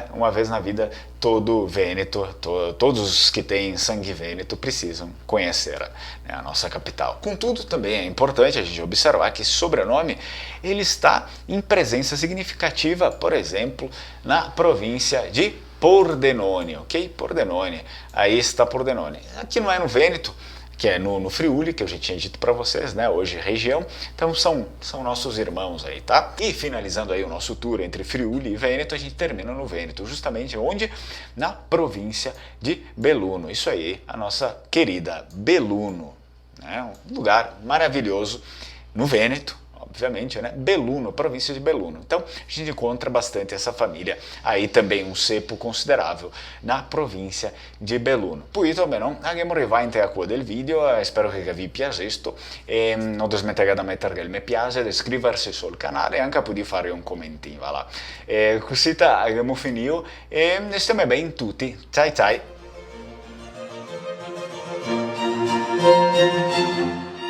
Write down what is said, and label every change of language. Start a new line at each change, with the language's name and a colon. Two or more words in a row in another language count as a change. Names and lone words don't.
Portuguese: Uma vez na vida, todo Vêneto, todos os que têm sangue vêneto precisam conhecer, né, a nossa capital. Contudo, também é importante a gente observar que esse sobrenome ele está em presença significativa, por exemplo, na província de Pordenone, ok? Pordenone, aí está Pordenone. Aqui não é no Vêneto, que é no Friuli, que eu já tinha dito para vocês, né? Hoje região, então são nossos irmãos aí, tá? E finalizando aí o nosso tour entre Friuli e Vêneto, a gente termina no Vêneto, justamente onde? Na província de Belluno, isso aí, a nossa querida Belluno, né? Um lugar maravilhoso no Vêneto, obviamente, né? Belluno, província de Belluno. Então, a gente encontra bastante essa família, aí também un cepo considerável na
Italian: provincia di Belluno. Poi men abbiamo arrivato a qua del video, spero che vi piacesse, e non dimenticate di mettere il mi piace, di iscriversi sul canale e anche di fare un commentino, voilà. Così abbiamo finito e stiamo bene tutti. Ciao ciao!